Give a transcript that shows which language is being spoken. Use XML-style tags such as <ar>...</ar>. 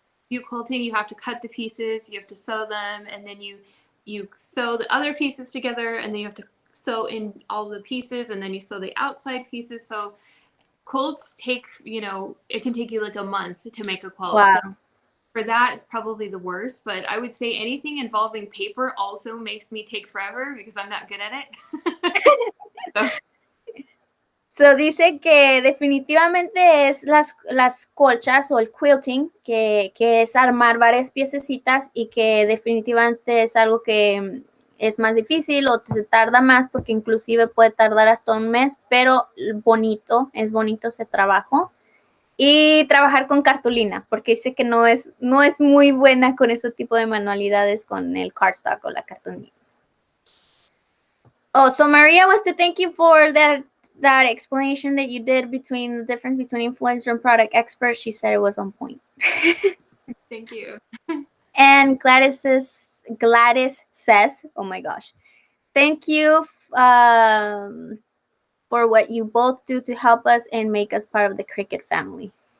<en>do quilting, you have to cut the pieces, you have to sew them, and then you sew the other pieces together, and then you have to sew in all the pieces, and then you sew the outside pieces. So quilts take, it can take you like a month to make a quilt. So Wow. for that, it's probably the worst. But I would say anything involving paper also makes me take forever because I'm not good at it. So,</en> <es>So dice que definitivamente es las colchas o el quilting, que es armar varias piececitas y que definitivamente es algo que es más difícil o se tarda más porque inclusive puede tardar hasta un mes, pero es bonito ese trabajo. Y trabajar con cartulina, porque dice que no es muy buena con ese tipo de manualidades con el cardstock o la cartulina.</es> <en>Oh, so Maria wants to thank you for that explanation that you did between the difference between influencer and product expert. She said it was on point. thank you. And Gladys says, oh my gosh, thank you for what you both do to help us and make us part of the Cricut family.</en>